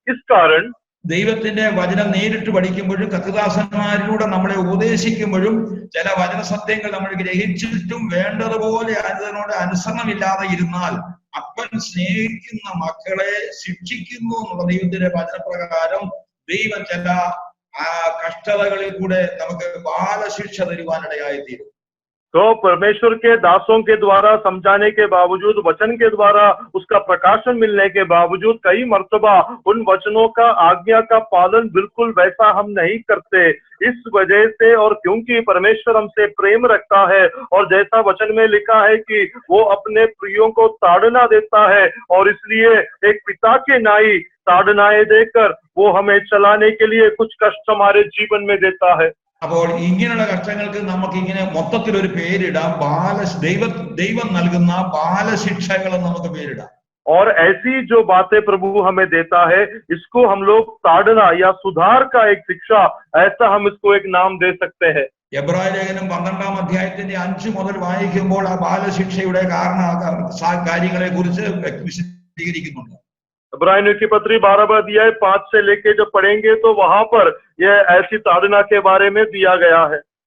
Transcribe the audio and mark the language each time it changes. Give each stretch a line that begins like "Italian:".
Hindi: इस कारण
Malayalam: ദൈവത്തിന്റെ വചനം നേരിട്ട് പഠിക്കുമ്പോഴും കർത്തൃദാസന്മാരിലൂടെ നമ്മളെ ഉപദേശിക്കുമ്പോഴും ചില വചന സത്യങ്ങൾ നമ്മൾ ഗ്രഹിച്ചിട്ടും വേണ്ടതുപോലെ അതിനോട് അനുസരണമില്ലാതെ ഇരുന്നാൽ അപ്പൻ സ്നേഹിക്കുന്ന മക്കളെ ശിക്ഷിക്കുന്നു എന്നുള്ള ദൈവത്തിന്റെ വചനപ്രകാരം ദൈവം ചില കഷ്ടതകളിൽ കൂടെ നമുക്ക് ബാലശിക്ഷ തരുവാനിടയായിത്തീരും.
Hindi: तो परमेश्वर के दासों के द्वारा समझाने के बावजूद, वचन के द्वारा उसका प्रकाशन मिलने के बावजूद कई मर्तबा उन वचनों का, आज्ञा का पालन बिल्कुल वैसा हम नहीं करते। इस वजह से, और क्योंकि परमेश्वर हमसे प्रेम रखता है और जैसा वचन में लिखा है कि वो अपने प्रियों को ताड़ना देता है, और इसलिए एक पिता के नाई ताड़नाएं देकर वो हमें चलाने के लिए कुछ कष्ट हमारे जीवन में देता है।
Malayalam: അപ്പോൾ ഇങ്ങനെയുള്ള കഷ്ടങ്ങൾക്ക് നമുക്ക് ഇങ്ങനെ മൊത്തത്തിൽ ഒരു പേരിടാം, ദൈവം നൽകുന്ന ബാലശിക്ഷകൾ നമുക്ക് പേരിടാം.
Hindi: और ऐसी जो बातें प्रभु हमें देता है इसको हम लोग ताड़ना या सुधार का एक शिक्षा, ऐसा हम इसको एक नाम दे सकते हैं।
Malayalam: എബ്രായ ലേഖനം 12-ാം അധ്യായത്തിന്റെ 5 മുതൽ വായിക്കുമ്പോൾ ആ ബാലശിക്ഷയുടെ കാര്യങ്ങളെ കുറിച്ച് വിശദീകരിക്കുന്നുണ്ട്.
Hindi: इब्रानियों की पत्री 12वां अध्याय 5 से लेके जब पढ़ेंगे तो वहां पर यह ऐसी ताड़ना के बारे में दिया गया है।